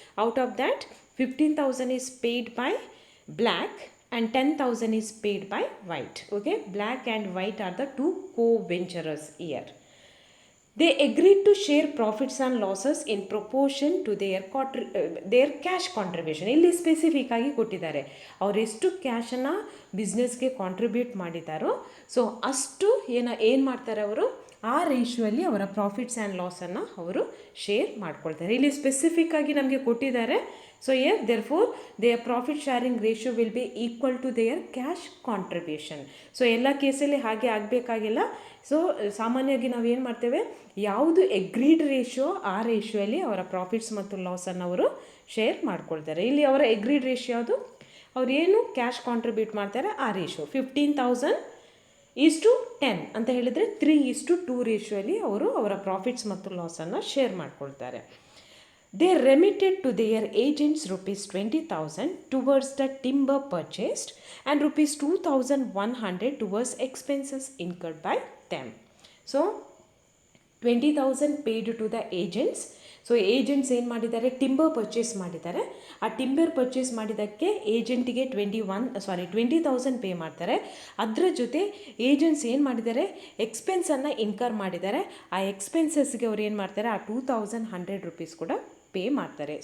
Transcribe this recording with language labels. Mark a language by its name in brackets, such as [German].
[English] Out of that, 15,000 is paid by Black and 10,000 is paid by White. Okay, Black and White are the two co-venturers here. They agreed to share profits and losses in proportion to their cash contribution. [Kannada] ಇಲ್ಲಿ specific ಆಗಿ ಕೊಟ್ಟಿದ್ದಾರೆ, ಅವ್ರು ಎಷ್ಟು ಕ್ಯಾಶನ್ನು ಬಿಸ್ನೆಸ್ಗೆ contribute ಮಾಡಿದ್ದಾರೋ so ಅಷ್ಟು ಏನು ಮಾಡ್ತಾರೆ ಅವರು ಆ ರೇಷಿಯೋಲ್ಲಿ ಅವರ ಪ್ರಾಫಿಟ್ಸ್ ಆ್ಯಂಡ್ ಲಾಸನ್ನು ಅವರು ಶೇರ್ ಮಾಡ್ಕೊಳ್ತಾರೆ. ಇಲ್ಲಿ ಸ್ಪೆಸಿಫಿಕ್ ಆಗಿ ನಮಗೆ ಕೊಟ್ಟಿದ್ದಾರೆ. [English] So therefore their profit sharing ratio will be equal to their cash contribution. [Kannada] So ಎಲ್ಲ ಕೇಸಲ್ಲಿ ಹಾಗೆ ಆಗಬೇಕಾಗಿಲ್ಲ. ಸೊ ಸಾಮಾನ್ಯವಾಗಿ ನಾವು ಏನು ಮಾಡ್ತೇವೆ, ಯಾವುದು ಎಗ್ರೀಡ್ ರೇಷಿಯೋ ಆ ರೇಷಿಯೋಲ್ಲಿ ಅವರ ಪ್ರಾಫಿಟ್ಸ್ ಮತ್ತು ಲಾಸನ್ನು ಅವರು ಶೇರ್ ಮಾಡ್ಕೊಳ್ತಾರೆ. ಇಲ್ಲಿ ಅವರ ಎಗ್ರೀಡ್ ರೇಷಿಯೋ ಅದು ಅವ್ರು ಏನು ಕ್ಯಾಶ್ ಕಾಂಟ್ರಿಬ್ಯೂಟ್ ಮಾಡ್ತಾರೆ ಆ ರೇಷಿಯೋ 15,000 10 ಅಂತ ಹೇಳಿದರೆ 3:2 ರೇಷಿಯೋಲ್ಲಿ ಅವರು ಅವರ ಪ್ರಾಫಿಟ್ಸ್ ಮತ್ತು ಲಾಸನ್ನು ಶೇರ್ ಮಾಡ್ಕೊಳ್ತಾರೆ. [English] They remitted to their agents rupees 20,000 towards the timber purchased and rupees 2,100 towards expenses incurred by them. So 20,000 paid to the agents. [Kannada] So agents ಏನು ಮಾಡಿದ್ದಾರೆ, ಟಿಂಬರ್ ಪರ್ಚೇಸ್ ಮಾಡಿದ್ದಾರೆ. ಆ ಟಿಂಬರ್ ಪರ್ಚೇಸ್ ಮಾಡಿದ್ದಕ್ಕೆ ಏಜೆಂಟಿಗೆ 20,000 ಪೇ ಮಾಡ್ತಾರೆ. ಅದರ ಜೊತೆ ಏಜೆಂಟ್ಸ್ ಏನು ಮಾಡಿದ್ದಾರೆ, ಎಕ್ಸ್ಪೆನ್ಸನ್ನು ಇನ್ಕರ್ ಮಾಡಿದ್ದಾರೆ. ಆ ಎಕ್ಸ್ಪೆನ್ಸಸ್ಗೆ ಅವ್ರು ಏನು ಮಾಡ್ತಾರೆ, ಆ 2,100 ರೂಪೀಸ್ ಕೂಡ ಪೇ ಮಾಡ್ತಾರೆ.